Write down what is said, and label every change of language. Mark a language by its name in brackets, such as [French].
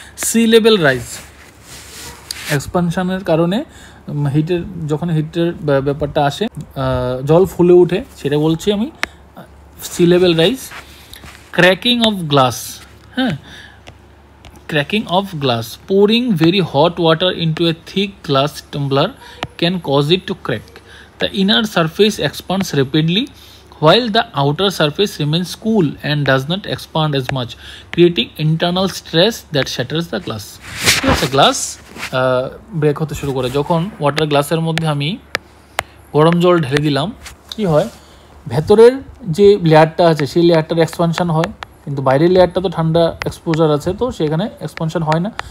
[Bangla] Sea level rise, এক্সপানশনের কারণে যখন হিটের ব্যাপারটা আসে, জল ফুলে উঠে, সেটা বলছি আমি। Sea level rise. [English] Cracking of glass, হ্যাঁ, cracking of glass. Pouring very hot water into a thick glass tumbler can cause it to crack. The inner surface expands rapidly while the outer surface remains cool and does not expand as much, creating internal stress that shatters the glass. [Bangla] ঠিক আছে, glass break হতে শুরু করে। যখন water গ্লাসের মধ্যে আমি গরম জল ঢেলে দিলাম, কি হয়, ভেতরের যে লেয়ারটা আছে সেই লেয়ারটার এক্সপানশন হয়, কিন্তু বাইরের লেয়ারটা তো ঠান্ডা এক্সপোজার আছে, তো সেখানে এক্সপানশন হয় না।